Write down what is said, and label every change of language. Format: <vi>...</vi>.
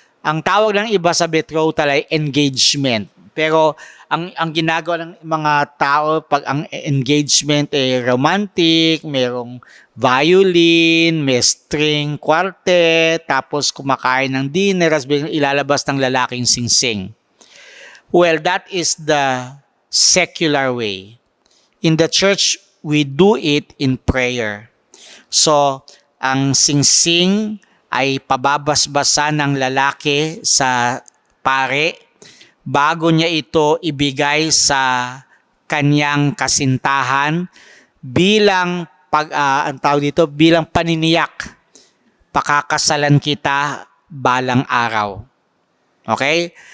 <tl>Ang tawag ng iba sa betrothal ay engagement. Pero ang ginagawa ng mga tao pag ang engagement ay romantic, merong violin, may string quartet, tapos kumakain ng dinner, as ilalabas ng lalaking singsing.</tl> <en>Well, that is the secular way. In the church, we do it in prayer.</en> <tl>So, ang singsing ay pababasbasan ng lalaki sa pare bago niya ito ibigay sa kanyang kasintahan bilang ang tawag dito bilang paniniyak, pakakasalan kita balang araw. Okay?</tl>